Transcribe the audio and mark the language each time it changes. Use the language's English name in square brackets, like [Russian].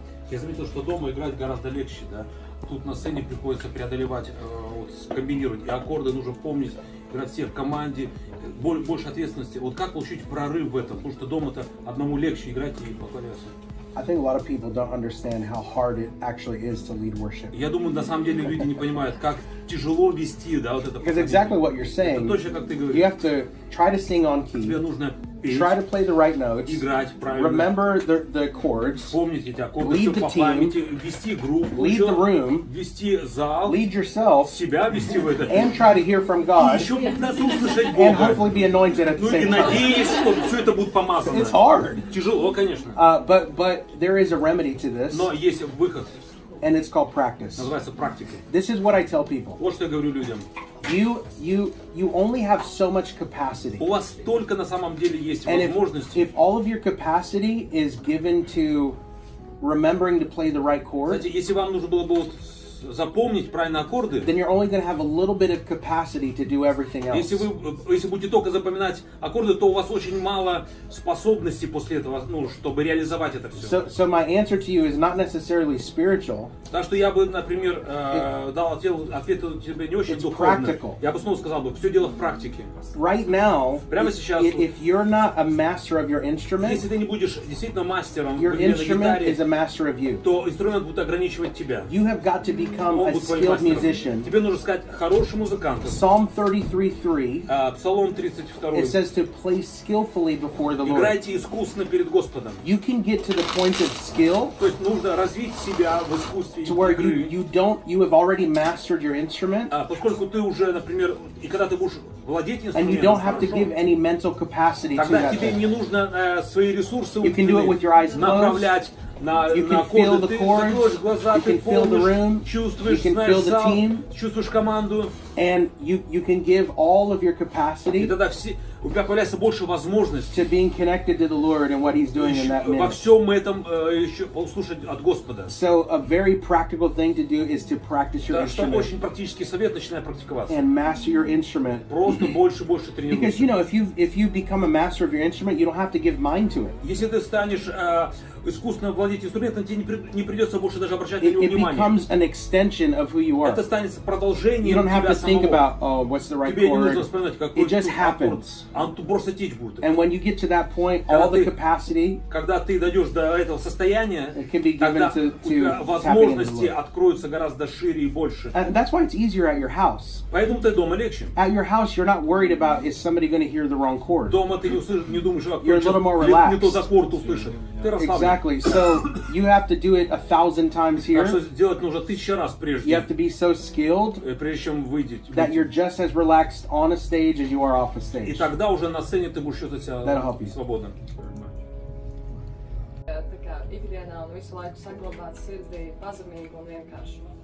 [Russian] Я заметил, что дома играть гораздо легче, да. Тут на сцене приходится преодолевать, вот, комбинировать, и аккорды нужно помнить, играть все в команде, больше ответственности. Вот как получить прорыв в этом? Потому что дома-то одному легче играть и покоряться. [English] I think a lot of people don't understand how hard it actually is to lead worship. [Russian] Я думаю, на самом деле люди не понимают, как тяжело вести, да, вот это. [English] Because exactly what you're saying, [Russian] это точно, как ты говоришь. [English] You have to try to sing on key. [Russian] Тебе нужно петь, [English] try to play the right notes, [Russian] играть правильно, [English] remember the chords, [Russian] помнить эти аккорды, [English] lead the [Russian] по памяти, вести группу, [English] lead the room, [Russian] вести зал, [English] lead yourself, [Russian] себя вести в это, [English] and try to hear from God, [Russian] еще услышать Бога, [English] and hopefully be anointed at the same time. [Russian] И надеюсь, что все это будет помазано. [English] It's hard. [Russian] Тяжело, конечно. [English] But there is a remedy to this. [Russian] Но есть выход. [English] And it's called practice. [Russian] Называется практикой. [English] This is what I tell people. [Russian] Вот что я говорю людям. [English] You only have so much capacity. [Russian] У вас только на самом деле есть [English] and [Russian] возможности. [English] If all of your capacity is given to remembering to play the right chord, [Russian] знаете, если вам нужно было бы вот запомнить правильно аккорды, [English] then you're only going to have a little bit of capacity to do everything else. [Russian] Если будете только запоминать аккорды, то у вас очень мало способностей после этого, ну, чтобы реализовать это все. [English] So my answer to you is not necessarily spiritual. [Russian] Так что я бы, например, дал ответ тебе не очень духовный. Я бы снова сказал бы, все дело в практике. [English] Right now, [Russian] прямо сейчас, [English] if you're not a master of your instrument, [Russian] если ты не будешь действительно мастером [English] your instrument is a master of you. [Russian] То инструмент будет ограничивать тебя. [English] You have got to become a skilled musician. [Russian] Тебе нужно стать хорошим музыкантом. [English] Psalm 33:3. [Russian] Псалом 32. [English] It says to play skillfully before the Lord. [Russian] Играйте искусно перед Господом. [English] You can get to the point of skill. [Russian] То есть нужно развить себя в искусстве [English] to where you have already mastered your instrument. [Russian] Поскольку ты уже, например, и когда ты будешь владеть инструментом, [English] and you don't have to give any mental capacity to that. [Russian] Тогда тебе не нужно свои ресурсы направлять на аккорды. Ты закроешь глаза, ты помнишь, чувствуешь, знаешь зал, [English] team, [Russian] чувствуешь команду. [English] And you can give all of your capacity. [Russian] И тогда у тебя появляется больше возможностей. [English] To being connected to the Lord and what He's doing in that minute. [Russian] Во всем этом еще услышать от Господа. [English] So a very practical thing to do is to practice your instrument. [Russian] Очень практический совет, начинай практиковаться. [English] And master your instrument. [Russian] Просто больше тренируйся. [English] Because if you become a master of your instrument, you don't have to give mind to it. [Russian] Если ты станешь искусственно владеть инструментом, тебе не придется больше даже обращать на него внимание. [English] It becomes an extension of who you are. [Russian] Это станет продолжением тебя самого. [English] Think about what's the right chord. It just happens. And when you get to that point, all the capacity, [Russian] когда ты дойдешь до этого состояния, [English] it can be given to [Russian] возможности откроются гораздо шире и больше. [English] And that's why it's easier at your house. [Russian] Поэтому ты дома легче. [English] At your house, you're not worried about is somebody going to hear the wrong chord. [Russian] Дома ты не думаешь, [English] you're a little more relaxed. [Russian] Не тот аккорд услышит. Ты расслаблен. [English] Exactly. So you have to do it 1,000 times here. [Russian] Так что сделать нужно 1000 раз прежде. [English] You have to be so skilled [Russian] прежде чем выйти. [English] That you're just as relaxed on a stage as you are off a stage. [Russian] И тогда уже на сцене ты будешь чувствовать себя свободным. [Latvian] Tā kā ikdienā un visu laiku saglabāt sirdī pazemīgu un vienkāršu.